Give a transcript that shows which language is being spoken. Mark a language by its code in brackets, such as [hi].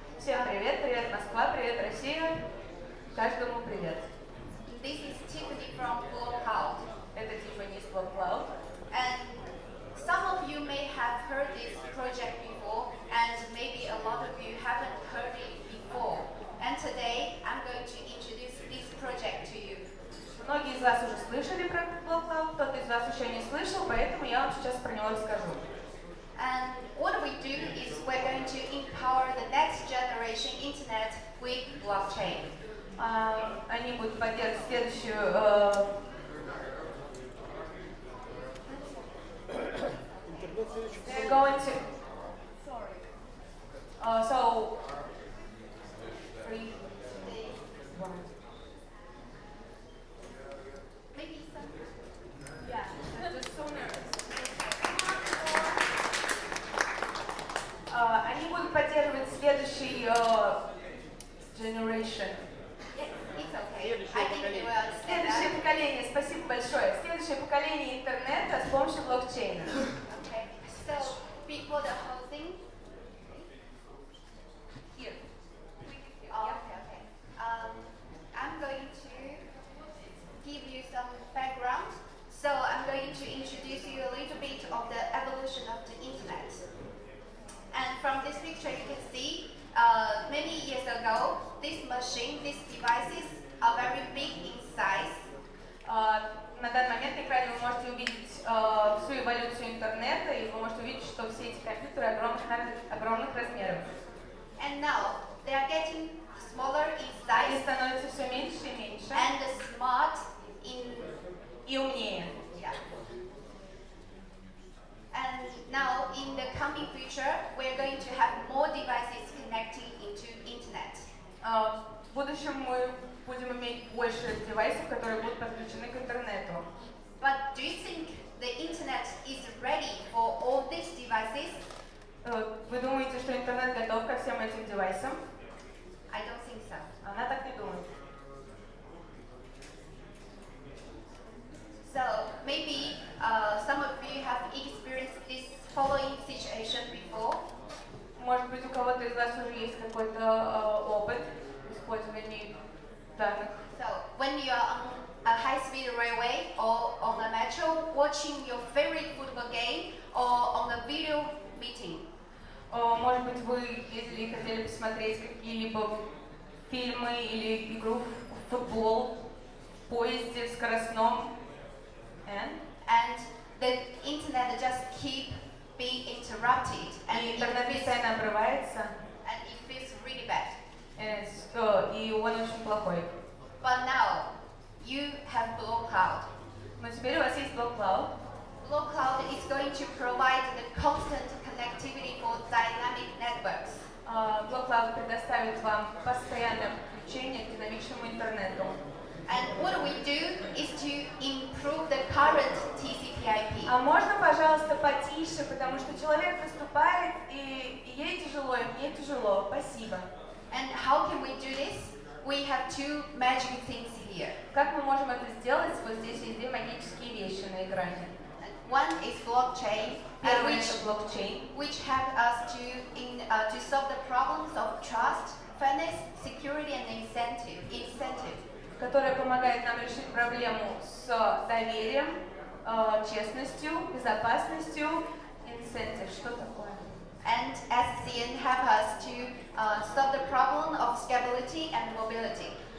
[ru] Всем привет, привет Москва, привет Россия. Каждому привет. [en] This is Tiffany from Blockcloud. [ru] Это Tiffany из Blockcloud. [en] And some of you may have heard this project before, and maybe a lot of you haven't heard it before. And today, I'm going to introduce this project to you. [ru] Многие из вас уже слышали про Blockcloud, кто-то из вас еще не слышал, поэтому я вам сейчас про него расскажу. [en] And what we do is we're going to empower the next generation internet with blockchain. [ru] Они будут поддерживать следующую... [en] They're going to... Sorry. So... 3, 2, 1. Maybe some. Yeah, the sooner. [ru] Они будут поддерживать следующий generation. [en] It's okay. I think they will understand [ru] Следующее [en] that. [ru] поколение, спасибо большое. Следующее поколение интернета с помощью блокчейна. [en] Okay. So before the whole thing. Here. Oh, okay. I'm going to give you some background. So I'm going to introduce you a little bit of the evolution of the internet. And from this picture you can see, many years ago, this machine, these devices are very big in size. [ru] На данный момент на экране вы можете увидеть всю эволюцию интернета, и вы можете увидеть, что все эти компьютеры огромных размеров. [en] And now they are getting smaller in [ru] Они [en] size [ru] становятся все меньше и меньше [en] and smart in [ru] и умнее. [en] yeah. And now in the coming future, we're going to have more devices connecting into internet. [ru] В будущем мы будем иметь больше девайсов, которые будут подключены к интернету. [en] But do you think the internet is ready for all these devices? [ru] Вы думаете, что интернет готов ко всем этим девайсам? [en] I don't think so. [ru] Она так не думает. [en] So maybe some of you have experienced this following situation before. [ru] Может быть, у кого-то из вас уже есть какой-то опыт использования данных. [en] So when you are on a high-speed railway or on the metro, watching your favorite football game or on a video meeting. [ru] Может быть, вы ездили и хотели посмотреть какие-либо фильмы или игру в футбол в поезде, в скоростном. [en] And the internet just keep being interrupted and [ru] И интернет постоянно обрывается, [en] it feels really bad. [ru] и он очень плохой. [en] But now you have Blockcloud. [ru] Но теперь у вас есть Blockcloud. [en] Blockcloud is going to provide the constant connectivity for dynamic networks. [ru] Blockcloud предоставит вам постоянное подключение к динамичному интернету. [en] And what we do is to improve the current TCP/IP. [ru] А можно, пожалуйста, потише, потому что человек выступает, и ей тяжело, и мне тяжело. Спасибо. [en] And how can we do this? We have two magic things here. [ru] Как мы можем это сделать? Вот здесь есть две магические вещи на экране. [en] One is blockchain, [ru] Первый это блокчейн, [en] which help us to solve the problems of trust, fairness, security, and incentive. [ru] которая помогает нам решить проблему с доверием, честностью, безопасностью, incentive. Что такое? [en] And SCN help us to solve the problem of scalability and mobility.